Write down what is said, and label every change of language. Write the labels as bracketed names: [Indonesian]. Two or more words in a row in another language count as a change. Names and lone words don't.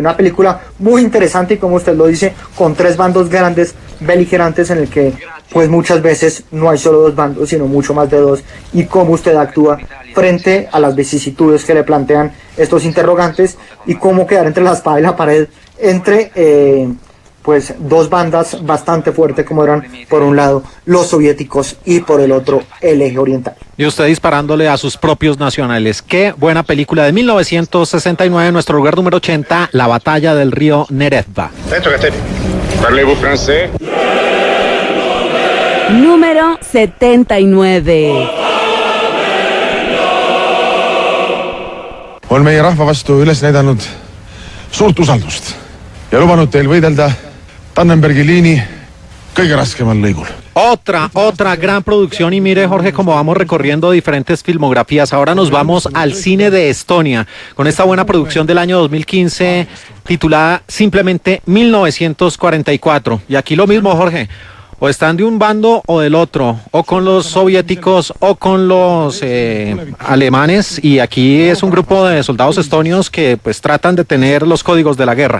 [Spanish] Una película muy interesante y, como usted lo dice, con tres bandos grandes, beligerantes, en el que pues muchas veces no hay solo dos bandos, sino mucho más de dos, y cómo usted actúa frente a las vicisitudes que le plantean estos interrogantes, y cómo quedar entre la espada y la pared entre pues dos bandas bastante fuertes, como eran por un lado los soviéticos y por el otro el eje oriental. Y usted disparándole a sus propios nacionales. Qué buena película de 1969, nuestro lugar número 80, La batalla del río Neretva. [French] Parlez-vous français? [Spanish] Número 79. [Estonian] On meie rahva vastu üles näidanud suurt usaldust ja lubanud teil võidelda Tannenbergi liini kõige raskemal lõigul. [Spanish] Otra gran producción, y mire, Jorge, cómo vamos recorriendo diferentes filmografías. Ahora nos vamos al cine de Estonia con esta buena producción del año 2015 titulada simplemente 1944. Y aquí lo mismo, Jorge. O están de un bando o del otro, o con los soviéticos o con los alemanes, y aquí es un grupo de soldados estonios que pues tratan de tener los códigos de la guerra.